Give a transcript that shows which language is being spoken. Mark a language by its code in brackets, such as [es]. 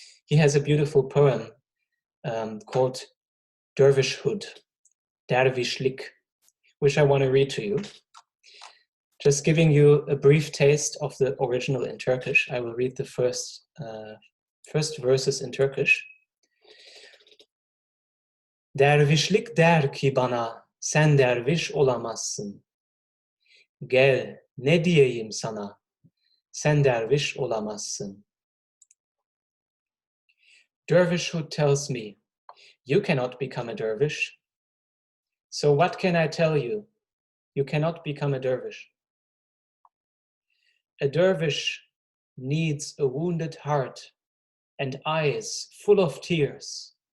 [en] He has a beautiful poem called Dervishhood, Dervishlik, which I want to read to you. Just giving you a brief taste of the original in Turkish. I will read the first First verses in Turkish. [tr] Dervişlik der ki bana, sen derviş olamazsın. Gel, ne diyeyim sana, sen derviş olamazsın. [en] Dervishhood tells me, you cannot become a dervish. So what can I tell you? You cannot become a dervish. A dervish needs a wounded heart and eyes full of tears.